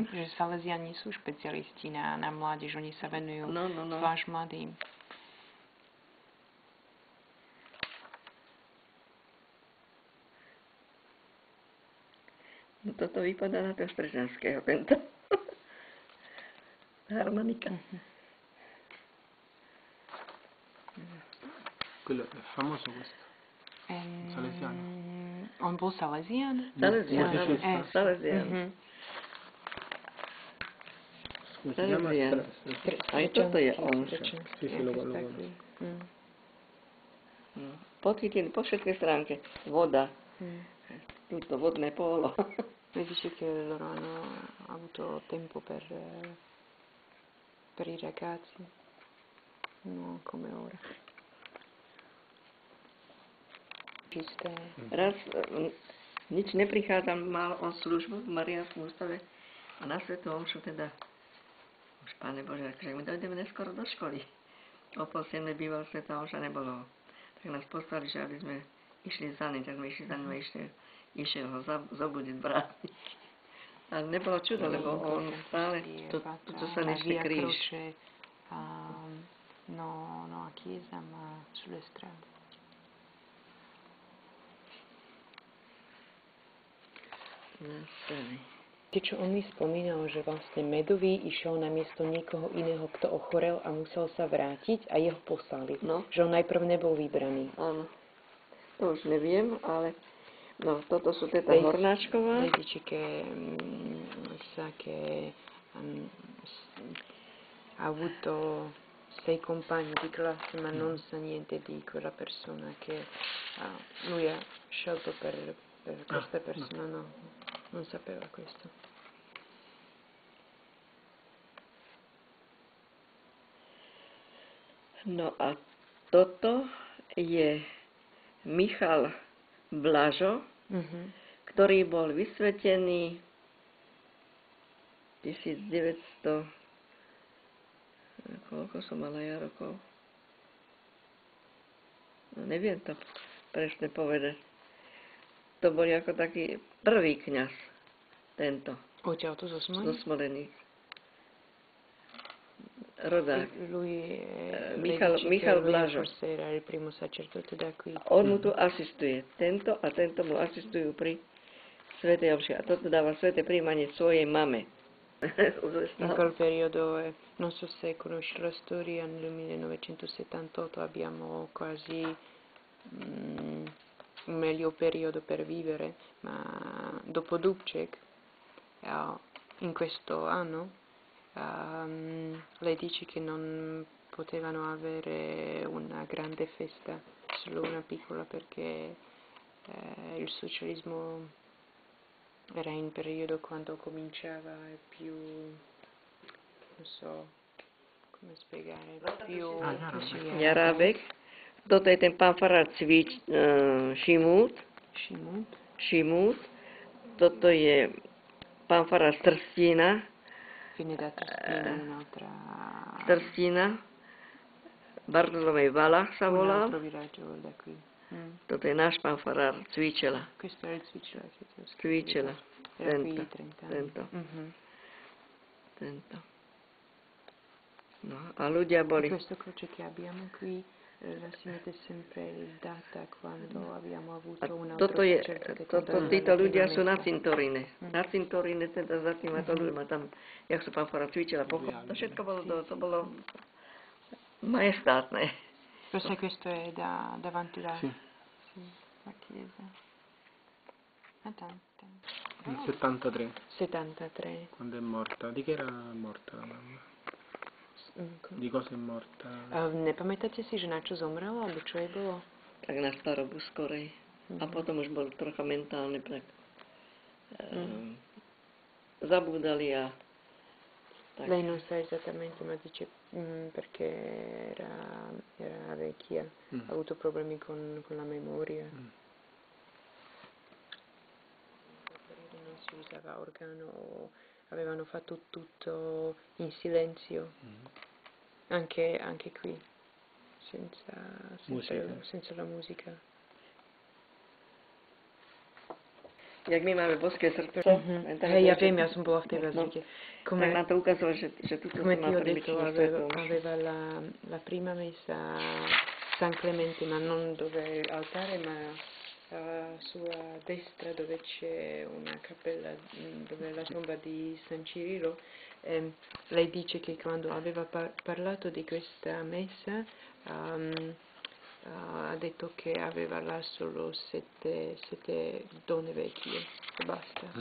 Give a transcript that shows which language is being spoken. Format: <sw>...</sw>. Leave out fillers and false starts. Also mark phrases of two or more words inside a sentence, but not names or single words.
<sk>Že Salesiani sú špecialisti na mládež, oni sa venujú zvlášť mladým. No toto vypadá na toho Strežanského, tento. Harmonika.</sk> <it>Quello è famoso questo. Salesiano.</it> <sk>On bol Salesian? Salesian. Salesian. Aj toto je on.</sk> <it>Sì, lo conosco.</it> <sk>Podchytili po všetkej stránke. Voda. Tutto vodné polo.</sk> <it>Mi dice che loro hanno avuto tempo per i ragazzi. No, come ora.</it> <sk>Čisté. Raz nič neprichádzam, mal on službu v Mariánskom ústave A na svätú omšu teda, už Pane Bože, akože my dojdeme neskoro do školy. O 6:30 býval svätá omša, nebolo. Tak nás poslali, že aby sme išli za ním, tak sme išli za ním a išiel ho zobudiť brániť. Ale nebolo čudo, lebo on stále, tu sa nešte kríž.</sk> <it>No, a chiesa, ma sulle strade.</it> <sk>Čo on mi spomínal, že vlastne Medový išiel na miesto niekoho iného, kto ochorel a musel sa vrátiť a jeho poslali. No. Že on najprv nebol vybraný. Áno. To už neviem, ale no, toto sú teda Hornáčková.</sk> <it>Lei dice che sa che ha avuto 6 compagni di classe, ma non sa niente di quella persona che lui ha scelto per questa persona. No, non sapeva questo.</it> <sk>No a toto je Michal Blažo, ktorý bol vysvetený 1900, koľko som mala ja rokov? No neviem to presne povedať. To bol ako taký prvý kňaz, tento. Odtiaľto zo Smoleníc? Zo Smoleníc. Rodák. Michal Blažo. On mu tu asistuje. Tento a tento mu asistujú pri svätej omši. A toto dáva sväté príjmanie svojej mame.</sk> <it>In quel periodo, non so se conosci la storia, nel 1978 abbiamo quasi un meglio periodo per vivere, ma dopo Dubček, in questo anno, lei dice che non potevano avere una grande festa, solo una piccola, perché il socialismo era in periodo quando cominciava più, non so come spiegare, più</it> <sk>Jarábek. Toto je ten pán farár Šimút. Toto je pán farár Trstína. Trstína. Bartolomej Vala sa volal. Toto je náš pán farár Cvičela. Cvičela. Tento. No, a ľudia boli...</sk> <it>Questo croce che abbiamo qui la si mette sempre il data quando abbiamo avuto un altro</it> <sk>títo ľudia sú na cintoríne. Na cintoríne, teda za tým a to ľudia tam, jak sa pán farár Cvičela pochopil. To všetko bolo majestátne.</sk> <it>Lo sai, questo è davanti la chiesa. Nel 73. 73. Quando è morta. Di che era morta la mamma? Di cosa è morta?</it> <sk>Nepamätáte si, že na čo zomrela, alebo čo jej bolo? Tak na starobu skorej. A potom už bol trocha mentálne tak zabúdali a tak.</sk> <it>Lei non sa esattamente, ma dice perché era vecchia, ha avuto problemi con la memoria. Non si usava organo, avevano fatto tutto in silenzio, anche qui, senza la musica.</it> <sk>Jak my máme boské srdce. Ja viem, ja som bola v tej bazilike. Tak nám to ukázalo, že tuto</sk> <it>come</it> <sk>sa má</sk> <it>ti ho</it> <sk>primičnú</sk> <it>detto,</it> <sk>svetú.</sk> <it>aveva la prima messa San Clemente, ma non dove altare, ma a sua destra dove c'è una cappella, dove è la tomba di San Cirillo. Lei dice che quando aveva parlato di questa messa ha detto che aveva là solo sette donne vecchie e basta.</it>